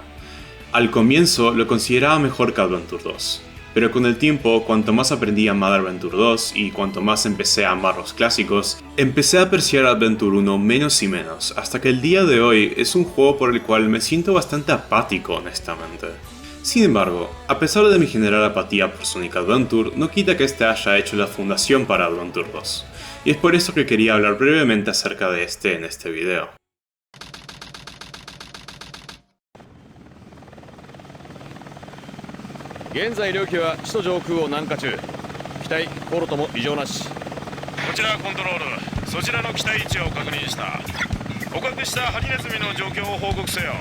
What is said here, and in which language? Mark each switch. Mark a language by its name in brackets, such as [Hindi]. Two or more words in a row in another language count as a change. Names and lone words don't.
[Spanish] Al comienzo lo consideraba mejor que Adventure 2, pero con el tiempo, cuanto más aprendí a amar Adventure 2 y cuanto más empecé a amar los clásicos, empecé a apreciar Adventure 1 menos y menos, hasta que el día de hoy es un juego por el cual me siento bastante apático honestamente. Sin embargo, a pesar de mi general apatía por Sonic Adventure, no quita que este haya hecho la fundación para Adventure 2, y es por eso que quería hablar brevemente acerca de este en este video. [Japanese] 現在領機は首都上空を南下中。機体コロとも異常なし。こちらコントロール、そちらの機体位置を確認した。捕獲したハリネズミの状況を報告せよ。